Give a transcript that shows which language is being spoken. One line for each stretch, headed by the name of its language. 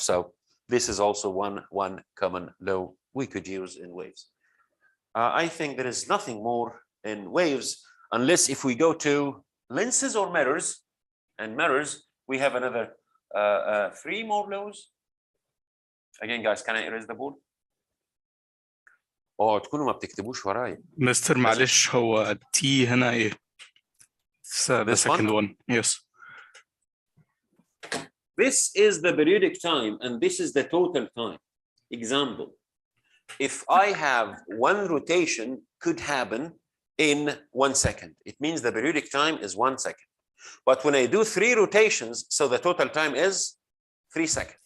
English: So this is also one common law we could use in waves. I think there is nothing more in waves, unless if we go to lenses or mirrors. And mirrors, we have another 3 more laws. Again, guys, can I erase the board?
Arabic: تكونوا ما بتكتبوش وراي. مستر معلش هو T هنا ايه؟
English: The second one. Yes. This is the periodic time and this is the total time. Example, if I have one rotation could happen in 1 second. It means the periodic time is 1 second. But when I do 3 rotations, so the total time is 3 seconds.